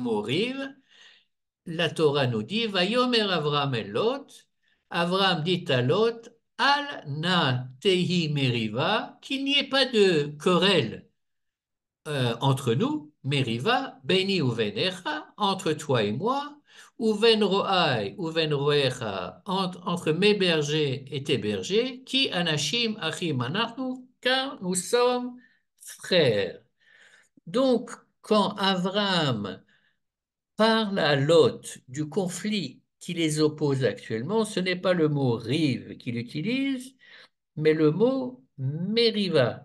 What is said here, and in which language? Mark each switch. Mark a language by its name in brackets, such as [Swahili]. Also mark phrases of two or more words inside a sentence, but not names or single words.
[French] mot rive, la Torah nous dit, [Hebrew] ויאמר אברם אל לוט, [French] Avram dit à Lot, [Hebrew] אל נא תהי מריבה, [French] qu'il n'y ait pas de querelle entre nous, meriva, [Hebrew] ביני ובינך, [French] entre toi et moi, [Hebrew] ובין רועי, ובין רועיך, [French] entre mes bergers et tes bergers, [Hebrew] כי אנשים אחים אנחנו, [French] car nous sommes frères. Donc, quand Avram parle à Lot du conflit qui les oppose actuellement, ce n'est pas le mot rive qu'il utilise, mais le mot meriva.